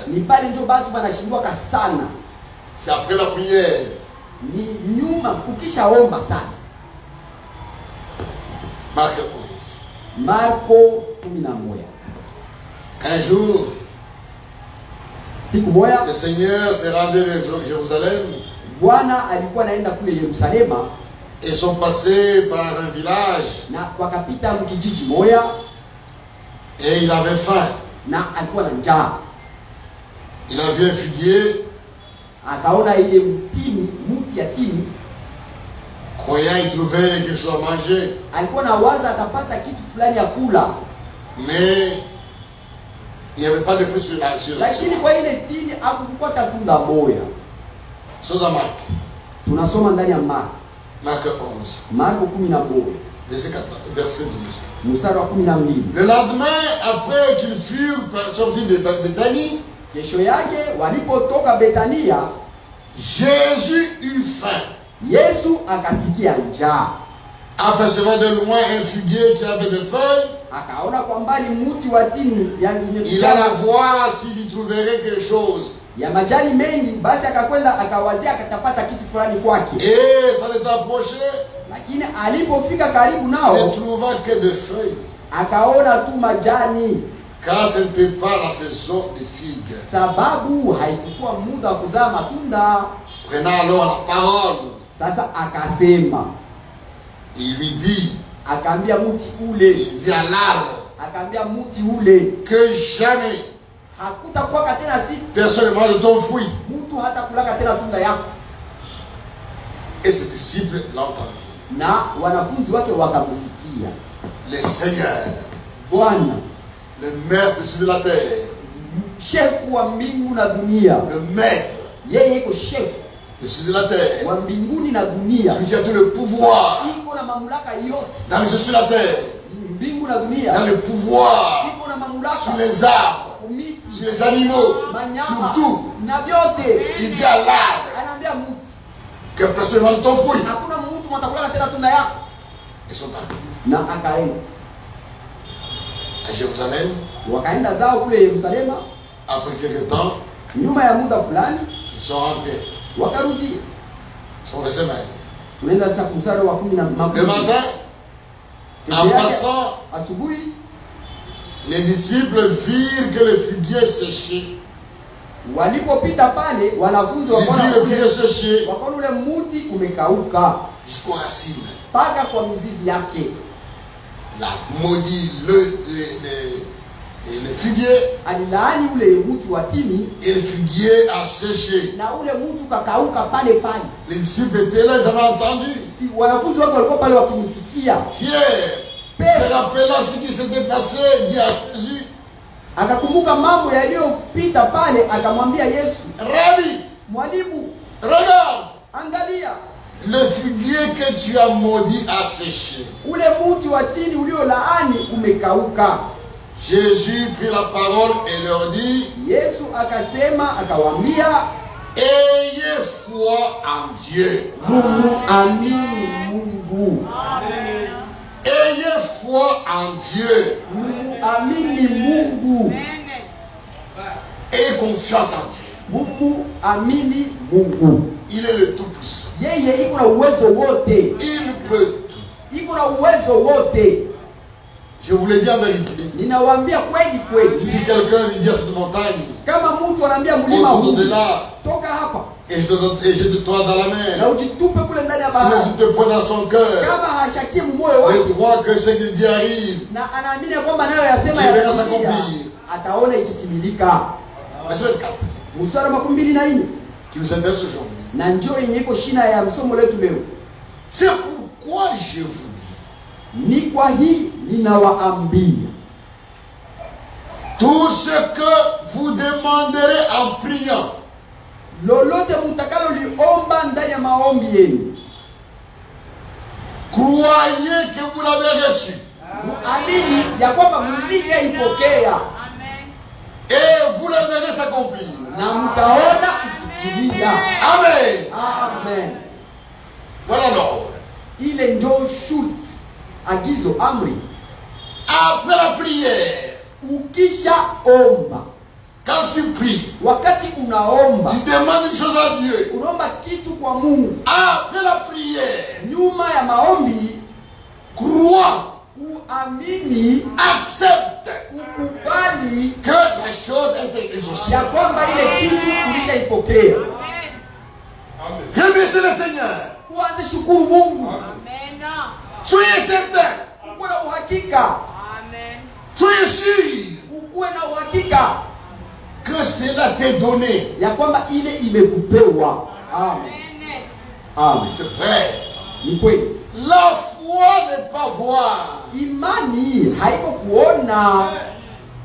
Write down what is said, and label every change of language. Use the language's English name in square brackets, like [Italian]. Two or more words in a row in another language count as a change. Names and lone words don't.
[Swahili] ni pale ndio watu wanashindwaka sana, [French] C'est après la prière. [Swahili] ni nyuma ukishaomba. Sasa [French] Marc 11. [Swahili] Marko 11, [French] Un jour, [Swahili] siku moja [French] le Seigneur s'est rendu vers Jérusalem [Swahili] Bwana alikuwa anaenda kule Yerusalema, [French] et sont passés par un village [Swahili] na wakapita mkijiji moya, [French] et il avait faim. [Swahili] na alikuwa na njaa. [French] Il a vu un figuier, [Swahili] Akaona ile mti ya tini, [French] croyant y trouver quelque chose à manger. [Swahili] alikuwa na waza atapata kitu fulani ya kula, [French] Mais Il n'y avait pas de fruits sur la [Swahili] lakini kwa ile tini hakukuwa tunda moja. [French] C'est dans Marc. [Swahili] Tunasoma ndani ya Marko. [French] Marc 11. [Swahili] Marko 11 [French] verset 12. [Swahili] mstari wa 12. [French] Le lendemain, après qu'ils furent sortis de Béthanie, [Swahili] Kesho yake walipotoka Betania, [French] Jésus eut faim. [Swahili] Yesu akasikia njaa. [French] Apercevant de loin un figuier qui avait des feuilles, [Swahili] Akaona kwa mbali mti wa tini [French] il alla voir s'il y trouverait quelque chose. [Swahili] ya majani mengi, basi akakwenda akawazia akatapata kitu fulani kwake. [French] Et ça s'est approché, [Swahili] Lakini alipofika karibu [French] il [Swahili] nao, [French] ne trouva que des feuilles, [Swahili] akaona tu majani, [French] car ce n'était pas la saison des figues. [Swahili] sababu haikuwa muda wa kuzaa matunda. [French] Prenant alors la parole, [Swahili] Sasa akasema, [French] il lui dit, [Swahili] akaambia mti ule, [French] il dit à l'arbre, [Swahili] akaambia mti ule, [French] que jamais [Swahili] hakutakuwa tena siku [French] personne ne mange de ton fruit. [Swahili] mtu hata kulaka tena tunda yako. [French] Et ses disciples l'entendirent. [Swahili] Na wanafunzi wake wakamsikia. [French] Le Seigneur, [Swahili] Bwana, [French] le maître de la terre, [Swahili] shefu wa mbingu na dunia, [French] le maître [Swahili] yeye iko shefu [French] de la terre, [Swahili] wa mbinguni na dunia, [French] celui qui a tout le pouvoir [Swahili] iko na mamlaka yote [French] dans les cieux sur la terre, [Swahili] mbingu na [French] dans [Swahili] dunia, [French] le pouvoir [Swahili] iko na [French] sur [Swahili] mamlaka [French] les arbres, [Swahili] miti, [French] sur les animaux, sur [Swahili] manyama [French] tout. [Swahili] na vyote. [French] Il dit à l'arbre [Swahili] Anaambia mti, [French] que personne ne mange ton fruit. [Swahili] hakuna mtu mtakula tena tunda yako. [French] Ils sont partis [Swahili] Na akaenda, [French] à Jérusalem. [Swahili] wakaenda zao kule Yerusalema. [French] Après quelques temps, [Swahili] Nyuma ya muda fulani [French] ils sont rentrés. [Swahili] wakarudi. [French] Ils sont restés mal. [Swahili] Tunaenda sasa mstari wa 10 na [French] Le [Swahili] makumi. [French] matin, [Swahili] Kesho [French] en [Swahili] yake, [French] passant, [Swahili] asubuhi [French] les disciples virent que le figuier séchait. [Swahili] walipopita pale, wanafunzi [French] Ils virent le figuier [Swahili] wakaona [French] séché [Swahili] ule mti umekauka [French] jusqu'aux racines. [Swahili] mpaka kwa mizizi yake. [French] Il a maudit le figuier, [Swahili] Alilaani ule mti wa tini [French] et le figuier a séché. [Swahili] na ule mti ukakauka pale pale. [French] Les disciples étaient là, ils avaient entendu. [Swahili] Si wanafunzi wake walikuwa pale wakimsikia. [French] Pierre se rappelant ce qui s'était passé, dit à Jésus, [Swahili] Akakumbuka mambo yaliyopita pale, akamwambia Yesu, [French] Rabbi, [Swahili] mwalimu, [French] regarde, [Swahili] angalia, [French] le figuier que tu as maudit a séché. [Swahili] ule mti wa tini uliolaani umekauka. [French] Jésus prit la parole et leur dit, [Swahili] Yesu akasema, akawaambia, [French] ayez foi en Dieu. [Swahili] amini Mungu. [French] Ayez foi en Dieu. [Swahili] Amini Mungu. [French] Ayez confiance en Dieu. [Swahili] Amini Mungu. [French] Il est le Tout-Puissant. [Swahili] Yeye iko na uwezo wote. [French] Il peut tout. [Swahili] Iko na uwezo wote. [French] Je vous le dis en vérité. [Swahili] Ninawaambia kweli kweli. [French] Si quelqu'un lui dit à cette montagne, [Swahili] Kama mtu anaambia mlima huu, [French] de là, [Swahili] toka hapa [French] et je te toie dans la [Swahili] na [French] mer, [Swahili] ujitupe kule ndani ya [French] s'il ne [Swahili] bahari, [French] doute point dans son cœur, [Swahili] kama hashaki moyo wake [French] et croit que ce qu'il dit arrive, [Swahili] na anaamini kwamba nayo yasema [French] il verra [Swahili] yatatimia, [French] s'accomplir. [Swahili] ataona ikitimilika. [French] Verset 24, [Swahili] Mstari wa 24 [French] qui nous intéresse aujourd'hui. [Swahili] na njoo yenye iko shina ya msomo letu leo. [French] C'est pourquoi je vous dis, [Swahili] Ni kwa hii ninawaambia, [French] tout ce que vous demanderez en priant, [Swahili] lolote mtakalo liomba ndani ya maombi yenu, [French] croyez que vous l'avez reçu. [Swahili] muamini ya kwamba mlishaipokea [French] Et vous le verrez s'accomplir. [Swahili] na mtaona ikitimia. [French] Amen. [Swahili] Amen. [French] Voilà l'ordre. [Swahili] Ile ndio shurti, agizo, amri. [French] Après la prière, [Swahili] Ukisha omba, [French] quand tu pries, [Swahili] wakati unaomba, [French] tu demandes une chose à Dieu. [Swahili] unaomba kitu kwa Mungu. [French] Après la prière, [Swahili] Nyuma ya maombi, [French] crois, [Swahili] uamini, [French] accepte [Swahili] ukubali [French] que la chose est exaucée. [Swahili] ya kwamba ile kitu ulishaipokea. [French] Remerciez le Seigneur. [Swahili] Uanze shukuru Mungu. [French] Soyez certain. [Swahili] Ukuwe na uhakika. [French] Soyez sûr [Swahili] Ukuwe na uhakika [French] que cela t'est donné. [Swahili] ya kwamba ile imekupewa. Amen. Amen. [French] C'est vrai. [Swahili] Ni kweli. [French] La foi n'est pas voir. [Swahili] Imani haiko kuona.